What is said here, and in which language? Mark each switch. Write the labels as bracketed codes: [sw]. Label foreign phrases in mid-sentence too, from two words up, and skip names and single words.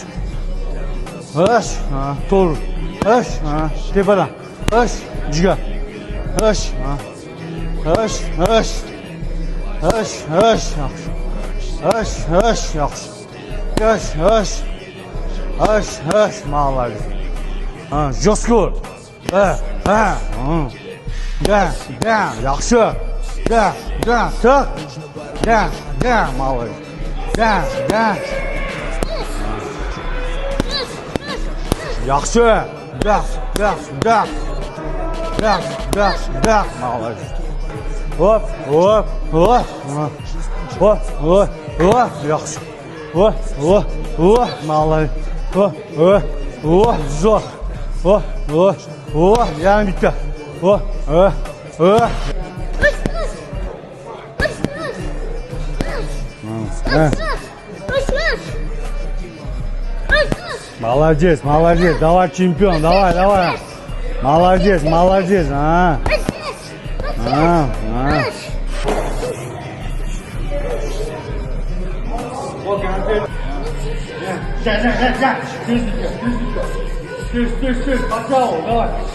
[uz] Ish. To'g'ri. Ish. Tepadan. Ish. Jiga. Ish. Yaxshi. Ish. [ru] Молодец. Жестко. Да. Yaxshi. Да. Так. Да. Молодец. Да. [uz] Yaxshi. [ru] Da. Молодец. [uz] Hop. Yaxshi. [ru] Молодец. Zo'r. [uz] Yana bitta. [ru] Молодец. Давай, чемпион, давай. Молодец. Стой. Подтягивай, давай.